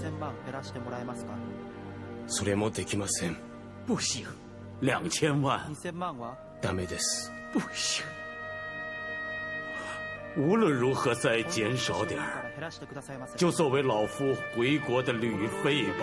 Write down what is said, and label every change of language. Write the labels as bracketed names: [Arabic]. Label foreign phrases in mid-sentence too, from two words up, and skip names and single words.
[Japanese] 5000 万減らしてもらえますか。それもできません。 [Chinese] 不行。 2000万， [Japanese] 2000万はダメです。 [Chinese] 不行。无论如何再减少点儿， [Japanese] 減らしてくださいませ。 [Chinese] 就作为老夫回国的旅费吧。